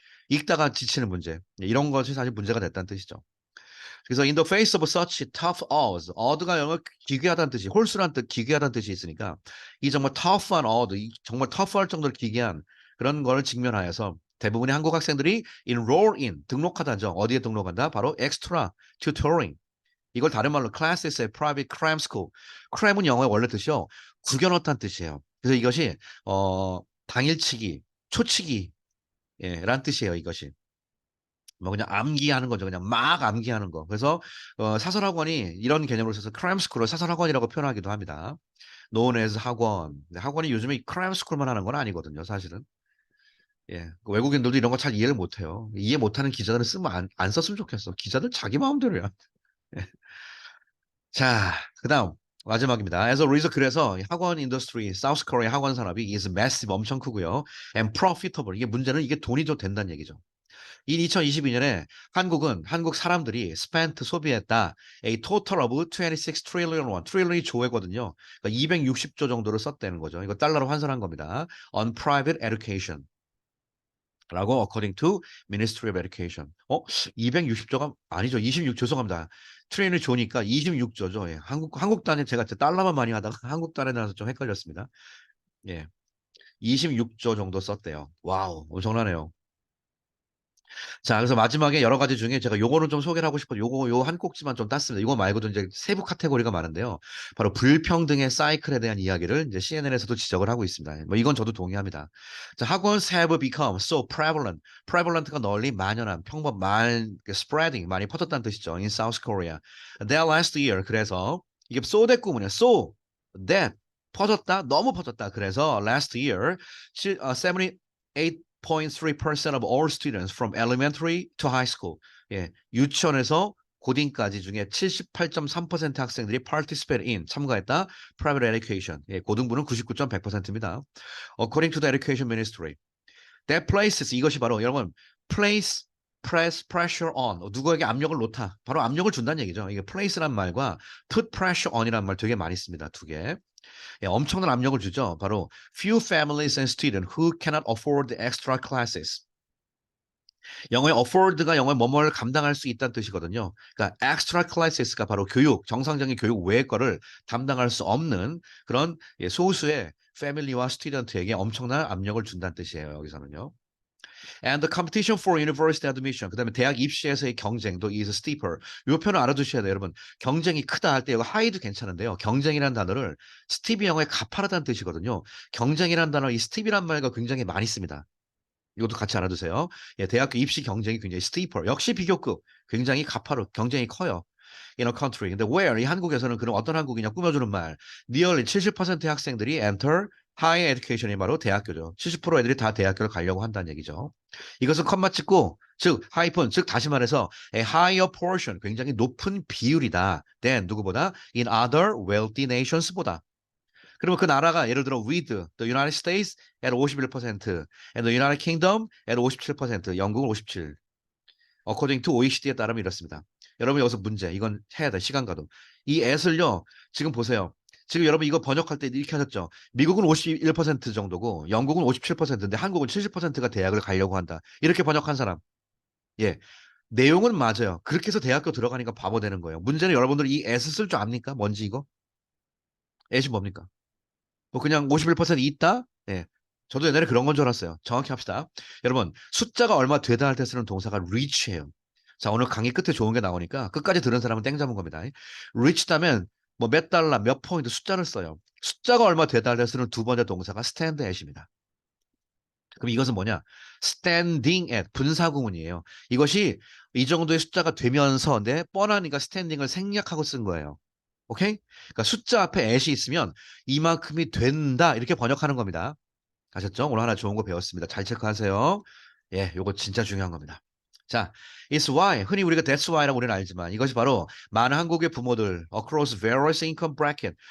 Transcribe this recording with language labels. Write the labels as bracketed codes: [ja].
[ko] 읽다가 지치는 문제. 이런 것이 사실 문제가 됐다는 뜻이죠. 그래서 [en] in the face of such tough odds, [ko] odd가 영어 기괴하다는 뜻이 홀수란 뜻, 기괴하다는 뜻이 있으니까 이 정말 tough한 odd, 이 정말 tough할 정도로 기괴한 그런 걸 직면하여서 대부분의 한국 학생들이 enroll in 등록하다죠. 어디에 등록한다? [en] 바로 extra tutoring. 이걸 다른 말로 classes at private cram school. [ko] cram은 영어의 원래 뜻이요. 구겨 넣다는 뜻이에요. 그래서 이것이 당일치기, 초치기 예, 란 뜻이에요. 이것이. 뭐 그냥 암기하는 거죠. 그냥 막 암기하는 거. 그래서 사설학원이 이런 개념으로 써서 크램스쿨을 사설학원이라고 표현하기도 합니다. [en] known as 학원. [ko] 근데 학원이 요즘에 크램스쿨만 하는 건 아니거든요. 사실은. 예. 그 외국인들도 이런 거 잘 이해를 못해요. 이해 못하는 기자들은 쓰면 안 썼으면 좋겠어. 기자들 자기 마음대로야. 예. 자, 그다음 마지막입니다. [en] As a result, [ko] 그래서 학원 인더스트리, 사우스 코리아 학원 산업이 [en] is massive [ko] 엄청 크고요. [en] and profitable. [ko] 이게 문제는 이게 돈이 좀 된다는 얘기죠. 이 2022년에 한국은 한국 사람들이 spent 소비했다. [en] A total of 26 trillion won. [ko] 트릴리언이 조회거든요. 그러니까 260조 정도를 썼다는 거죠. 이거 달러로 환산한 겁니다. [en] On private education. 라고 according to Ministry of Education. [ko] 260조가 아니죠. 26 죄송합니다. 트릴리언이 조니까 26조죠. 예. 한국 단위 제가 달러만 많이 하다가 한국 단위에 나서 좀 헷갈렸습니다. 예. 26조 정도 썼대요. 와우, 엄청나네요. 자, 그래서 마지막에 여러 가지 중에 제가 요거는 좀 소개를 하고 싶어요. 요 한 꼭지만 좀 땄습니다. 이거 말고도 이제 세부 카테고리가 많은데요. 바로 불평등의 사이클에 대한 이야기를 이제 CNN에서도 지적을 하고 있습니다. 뭐 이건 저도 동의합니다. [en] 자, 학원s have become so prevalent. [ko] prevalent가 널리 만연한, spreading, 많이 퍼졌다는 뜻이죠. [en] In South Korea. That last year. [ko] 그래서 이게 so that 구문이에요. So that 퍼졌다, 너무 퍼졌다. [en] 그래서 last year 78.3% of all students from elementary to high school. [ko] 예, 유치원에서 고딩까지 중에 78.3% 학생들이 participate in 참가했다. [en] private education. [ko] 예, 고등부는 99.100%입니다. [en] According to the education ministry. [ko] That places 이것이 바로 여러분 [en] place press pressure on [ko] 누구에게 압력을 놓다. 바로 압력을 준다는 얘기죠. 이게 place란 말과 put pressure on이란 말 되게 많이 씁니다. 두 개. 예, 엄청난 압력을 주죠. [en] 바로 few families and students who cannot afford extra classes. [ko] 영어의 afford가 영어의 뭐뭐를 감당할 수 있다는 뜻이거든요. 그러니까 extra classes가 바로 교육, 정상적인 교육 외의 거를 담당할 수 없는 그런 예, 소수의 패밀리와 스튜던트에게 엄청난 압력을 준다는 뜻이에요. 여기서는요. [en] And the competition for university admission. [ko] 그다음에 대학 입시에서의 경쟁도 [en] is steeper. [ko] 이 표현을 알아두셔야 돼요, 여러분. 경쟁이 크다 할 때 이거 high도 괜찮은데요. 경쟁이라는 단어를 스티비 영어의 가파르다는 뜻이거든요. 경쟁이라는 단어 이 스티비란 말과 굉장히 많이 씁니다. 이것도 같이 알아두세요. 예, 대학교 입시 경쟁이 굉장히 steeper. 역시 비교급. 굉장히 가파르. 경쟁이 커요. In a country. 근데 where 이 한국에서는 그럼 어떤 한국이냐 꾸며주는 말. Nearly 70%의 학생들이 [en] enter higher education [ko] 이 바로 대학교죠. 70% 애들이 다 대학교를 가려고 한다는 얘기죠. 이것은 컴마 찍고 즉 하이픈 즉 다시 말해서 a higher portion 굉장히 높은 비율이다. [en] than 누구보다 in other wealthy nations보다. 그러면 그 나라가 예를 들어 with the United States at 51% and the United Kingdom at 57%, [ko] 영국은 57. according to OECD에 따르면 이렇습니다. 여러분 여기서 문제, 이건 해야 돼, 시간 가도. 이 at을요, 지금 보세요. 지금 여러분 이거 번역할 때 이렇게 하셨죠. 미국은 51% 정도고 영국은 57%인데 한국은 70%가 대학을 가려고 한다. 이렇게 번역한 사람. 예. 내용은 맞아요. 그렇게 해서 대학교 들어가니까 바보 되는 거예요. 문제는 여러분들 이 at 쓸 줄 압니까? 뭔지 이거? at이 뭡니까? 뭐 그냥 51% 있다? 예. 저도 옛날에 그런 건 줄 알았어요. 정확히 합시다. 여러분, 숫자가 얼마 되다 할 때 쓰는 동사가 reach예요. 자, 오늘 강의 끝에 좋은 게 나오니까 끝까지 들은 사람은 땡 잡은 겁니다. reach다면 뭐 몇 달러, 몇 포인트 숫자를 써요. 숫자가 얼마 되달려 쓰는 두 번째 동사가 stand at입니다. 그럼 이것은 뭐냐? [en] standing at 분사구문이에요. [ko] 이것이 이 정도의 숫자가 되면서 내 뻔하니까 standing을 생략하고 쓴 거예요. 오케이? 그러니까 숫자 앞에 at이 있으면 이만큼이 된다 이렇게 번역하는 겁니다. 아셨죠? 오늘 하나 좋은 거 배웠습니다. 잘 체크하세요. 예, 요거 진짜 중요한 겁니다. 자, [en] it's why [ko] 흔히 우리가 that's why라고 우리는 알지만 이것이 바로 많은 한국의 부모들 [en] across various income bracket.